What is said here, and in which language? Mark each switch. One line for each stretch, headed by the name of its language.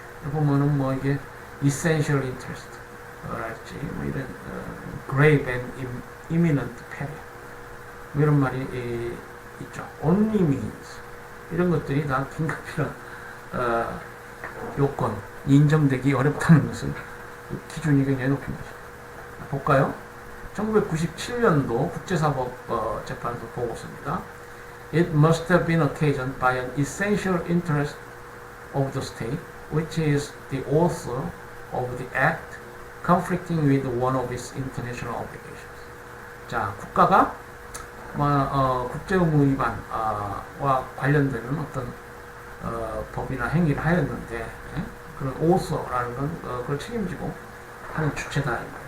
Korean: 보면은 뭐 이게
English: essential interest
Korean: 랄지 뭐 이런
English: grave and imminent peril
Korean: 뭐 이런 말이 있죠.
English: only means
Korean: 이런 것들이 다 긴급피난 요건 인정되기 어렵다는 것은 기준이 굉장히 높은 것입니다. 볼까요? 1997년도 국제사법재판소 보고서입니다.
English: It must have been occasioned by an essential interest of the state, which is the author of the act conflicting with one of its international obligations.
Korean: 자, 국가가 국제의무 위반과 관련되는 어떤 법이나 행위를 하였는데 그런 author라는 건 그걸 책임지고 하는 주체다.